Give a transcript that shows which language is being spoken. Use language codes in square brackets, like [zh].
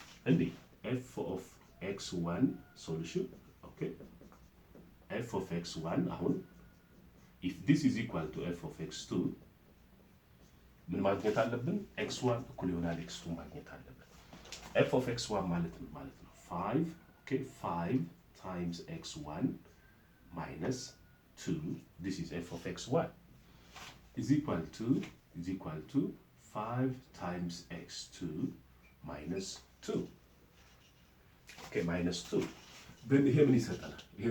[en] እንዴ f of x1 solution, okay, f of x1 አሁን if this is equal to f of x2 [am] ምን ማግኘት አለብን? x1 እኩል ይሆናል x2 ማግኘት አለብን። f of x1 ማለት ነው 5 [en] Okay, 5 times x1 minus 2, this is f of x1, is equal to 5 times x2 minus 2. Okay, minus 2. Then here [am] ምን ይሰጠናል?